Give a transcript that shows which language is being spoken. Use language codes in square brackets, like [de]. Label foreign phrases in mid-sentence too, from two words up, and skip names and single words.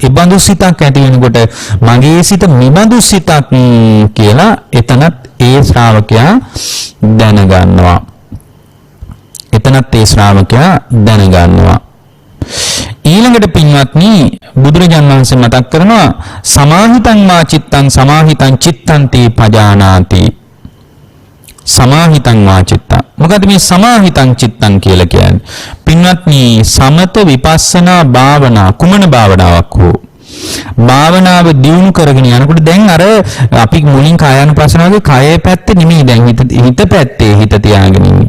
[si] ඒ බඳු සිතක් ඇති වෙනකොට මගේ සිත මිබඳු සිතක් කියලා එතනත් ඒ ශ්‍රාවකයා දැනගන්නවා. එතනත් ඒ ශ්‍රාවකයා දැනගන්නවා. ඊළඟට පින්වත්නි බුදුරජාණන් වහන්සේ මතක් කරනවා [pi] සමාහිතං වා චිත්තං සමාහිතං චිත්තන්ති පජානාති. සමාහිතං වා චිත්තං. [si] මොකද මේ [pi] සමාහිතං චිත්තං [si] කියලා කියන්නේ? පින්වත්නි සමත විපස්සනා භාවනා කුමන භාවනාවක් හෝ භාවනාව දියුණු කරගෙන යනකොට දැන් අර අපි මුලින් කායानुපස්සනාවේ කයේ පැත්තේ නෙමෙයි දැන් හිත පැත්තේ හිත තියාගෙන ඉන්නේ.